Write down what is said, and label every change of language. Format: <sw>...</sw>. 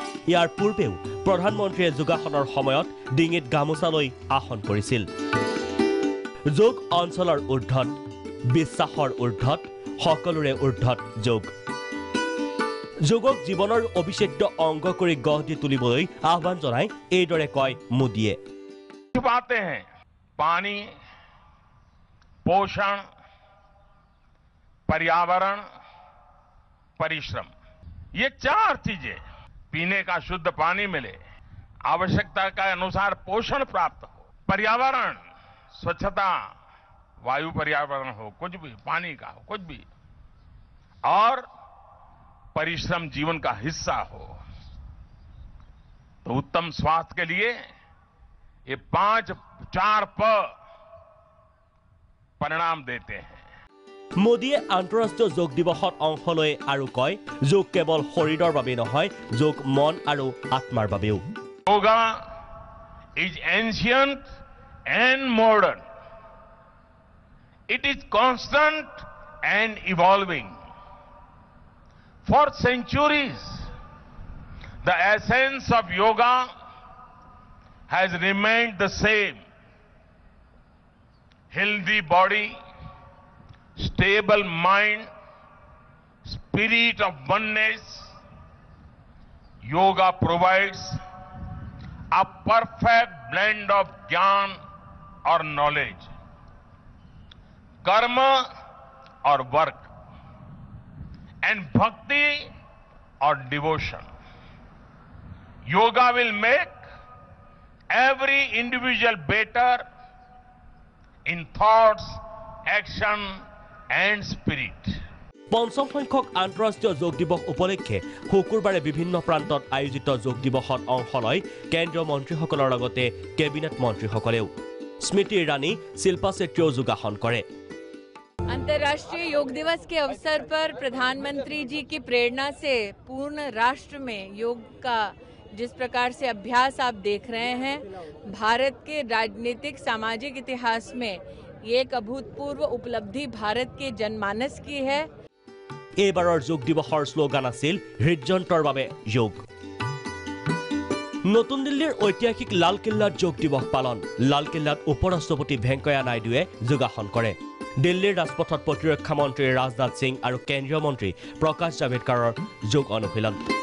<as>ইয়াৰ পূৰ্বেও প্ৰধানমন্ত্ৰীয়ে যোগাসনৰ সময়ত ডিঙিত গামোচা লৈ আসন কৰিছিল যোগ অঞ্চলৰ ঊৰ্ধ্বত বিশ্বাসৰ ঊৰ্ধ্বত সকলোৰে ঊৰ্ধ্বত যোগ যোগক জীৱনৰ অবিচ্ছেদ্য অংগ কৰি গঢ় দি তুলিবলৈ আহ্বান জনাই এইদৰে কয় মোদীয়ে</as> <hi>बातें हैं पानी पोषण पर्यावरण परिश्रम ये 4 चीजें पीने का शुद्ध पानी मिले आवश्यकता के अनुसार पोषण प्राप्त हो पर्यावरण स्वच्छता वायु पर्यावरण हो कुछ भी पानी का हो कुछ भी और परिश्रम जीवन का हिस्सा हो तो उत्तम स्वास्थ्य के लिए ये 4 प परिणाम देते हैं</hi> <as>মোদীয়ে আন্তঃৰাষ্ট্ৰীয় যোগ দিৱসত অংশ লৈ আৰু কয় যোগ কেৱল শৰীৰৰ বাবে নহয় যোগ মন আৰু আত্মাৰ বাবেও</as> <en>Yoga is ancient and modern. It is constant and evolving. For centuries, the essence of yoga has remained the same. Healthy body, stable mind, spirit of oneness. Yoga provides a perfect blend of jnana or knowledge, karma or work, and bhakti or devotion. Yoga will make every individual better in thoughts, action, and spirit.</en> <as>পঞ্চম সংখ্যক আন্তঃৰাষ্ট্ৰীয় যোগ দিৱস উপলক্ষে শুকুৰবাৰে বিভিন্ন প্ৰান্তত আয়োজিত যোগ দিৱসত অংশ লয় কেন্দ্ৰীয় মন্ত্ৰীসকলৰ লগতে কেবিনেট মন্ত্ৰীসকলেও স্মৃতি ইৰাণী শিল্পা চেত্ৰীও যোগাসন কৰে</as> <hi>अंतर्राष्ट्रीय योग दिवस के अवसर पर प्रधानमंत्री जी की प्रेरणा से पूर्ण राष्ट्र में योग का जिस प्रकार से अभ्यास आप देख रहे हैं भारत के राजनीतिक सामाजिक इतिहास में ये एक अभूतपूर्व उपलब्धि भारत के जनमानस की है</hi> <as>এইবাৰৰ যোগ দিৱসৰ শ্লোগান আছিল হৃদযন্ত্ৰৰ বাবে যোগ নতুন দিল্লীৰ ঐতিহাসিক লালকিল্লাত যোগ দিৱস পালন লালকিল্লাত উপৰাষ্ট্ৰপতি ভেংকয়া নাইডুৱে যোগাসন কৰে দিল্লীৰ ৰাজপথত প্ৰতিৰক্ষা মন্ত্ৰী ৰাজনাথ সিং আৰু কেন্দ্ৰীয় মন্ত্ৰী প্ৰকাশ জাভেদকাৰৰ যোগ অনুশীলন</as>